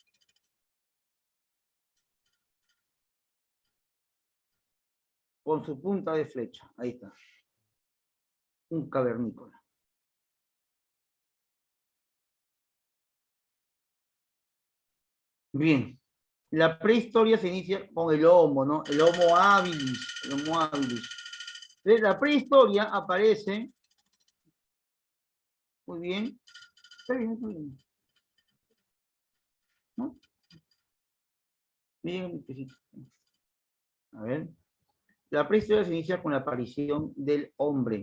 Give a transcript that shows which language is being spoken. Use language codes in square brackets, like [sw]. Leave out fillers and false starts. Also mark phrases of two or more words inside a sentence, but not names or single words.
[es] Con su punta de flecha. Ahí está. Un cavernícola. Bien. La prehistoria se inicia con el Homo, ¿no? El Homo habilis. El Homo habilis. Entonces, la prehistoria aparece. Muy bien. Está bien, está bien. ¿No? Bien, a ver. La prehistoria se inicia con la aparición del hombre.